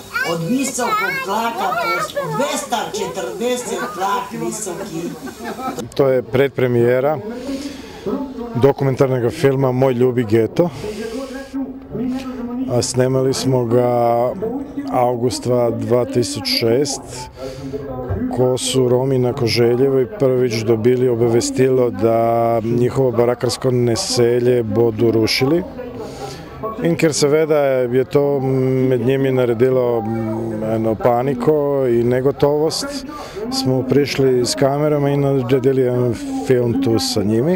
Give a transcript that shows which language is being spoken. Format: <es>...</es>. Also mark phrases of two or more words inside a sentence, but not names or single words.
<hr>od visokog tlaka, 240 tlak visoki.</hr> <sr>To je predpremijera dokumentarnog filma Moj ljubi geto.</sr> <sl>Snemali smo ga avgusta 2006, ko su Romi na Koželjevoj prvič dobili</sl> <sr>obavestilo da njihovo barakarsko naselje</sr> <sl>bodo rušili. In ker seveda je to med njimi naredilo eno paniko in negotovost, smo prišli s kamerama in naredili en film tu sa njimi.</sl>